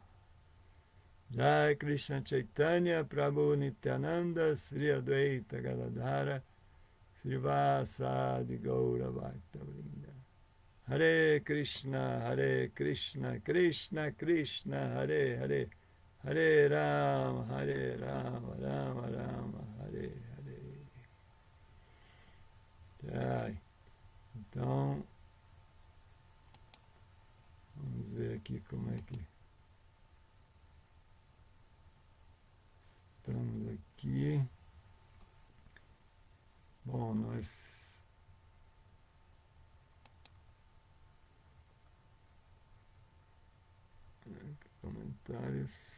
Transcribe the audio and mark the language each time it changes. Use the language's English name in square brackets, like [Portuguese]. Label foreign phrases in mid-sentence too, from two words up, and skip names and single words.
[Sanskrit] Jai Krishna Chaitanya Prabhu Nityananda Sri Advaita Gadadhara Srivasadi Gaura Bhakta Vrinda. Hare Krishna Krishna Krishna Hare Hare, Hare Rama Rama Rama Hare Hare. [Portuguese] Então, vamos ver aqui como é que estamos aqui. Bom, nós comentários.